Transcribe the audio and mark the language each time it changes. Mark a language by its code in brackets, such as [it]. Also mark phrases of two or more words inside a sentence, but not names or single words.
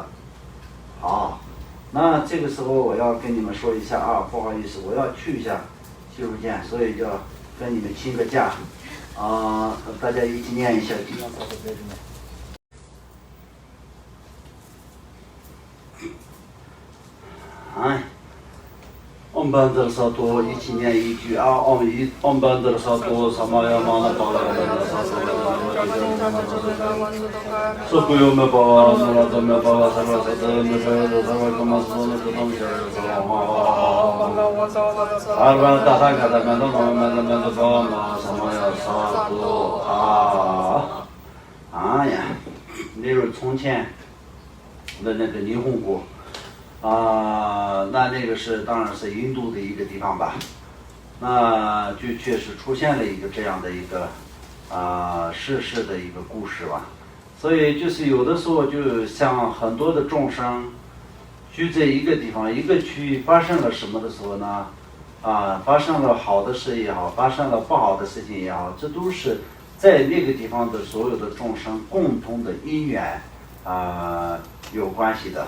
[zh] 好，那这个时候我要跟你们说一下啊，不好意思，我要去一下洗手间，所以就要跟你们请个假大家一起念一下经。 [sa] 哎。Om Bandar Sato, [zh] 一起念一句啊！ [sa] Om Bandar Sato, Samaya Mana Bala Sukuyo Me Bala, Nurata Me Bala, Sarvasata Me Bala, Sarvakamasuna Kutam Sarva Tata Kata Menda Menda Menda Bala, Samaya Sato [zh] 哎呀，例如从前的那个霓虹国。那个是当然是印度的一个地方吧，那就确实出现了一个这样的一个世事的一个故事吧，所以就是有的时候就像很多的众生聚在一个地方一个区域发生了什么的时候呢，发生了好的事也好，发生了不好的事情也好，这都是在那个地方的所有的众生共同的因缘有关系的。